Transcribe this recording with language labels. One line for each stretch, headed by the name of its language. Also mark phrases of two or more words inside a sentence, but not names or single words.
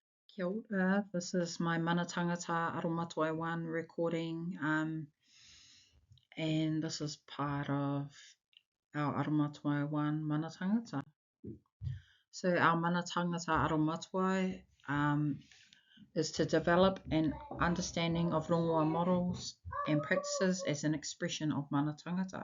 Māori: Kia ora.
English: This is my Mana Tangata Aromatawai 1 recording, and this is part of our Aromatawai 1 Mana Tangata. So our Mana Tangata Aromatawai is to develop an understanding of rongoa models and practices as an expression of Mana Tangata.